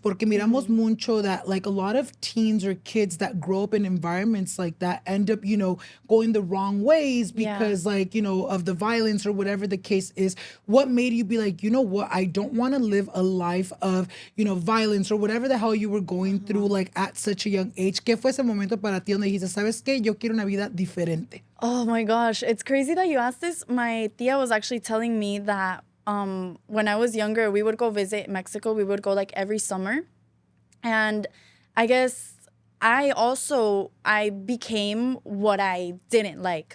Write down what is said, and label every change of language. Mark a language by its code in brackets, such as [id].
[es] Porque miramos mucho [en] that like a lot of teens or kids that grow up in environments like that end up, you know, going the wrong ways because like, you know, of the violence or whatever the case is. What made you be like, you know what, I don't want to live a life of, you know, violence or whatever the hell you were going through like at such a young age? [es] ¿Qué fue ese momento para ti donde dijiste, sabes qué, yo quiero una vida diferente? [en] Oh my gosh, it's crazy that you asked this. My tia was actually telling me that when I was younger, we would go visit Mexico. We would go like every summer. And I guess I became what I didn't like.